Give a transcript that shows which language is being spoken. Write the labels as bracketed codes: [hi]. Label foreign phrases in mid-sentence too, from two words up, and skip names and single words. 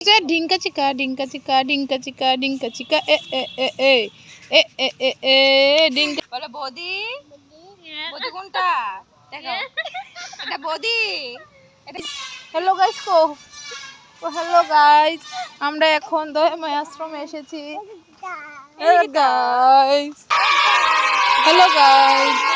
[bn] ढिंका चिका ढिंका चिका ढिंका चिका ढिंका चिका ए ए ए ए ए ए ए ए ढिंका বলো বদি বদি কোনটা দেখো এটা বদি [en] hello guys hello guys [bn] আমরা এখন দয়াময় আশ্রমে এসেছি [en] hello guys hello guys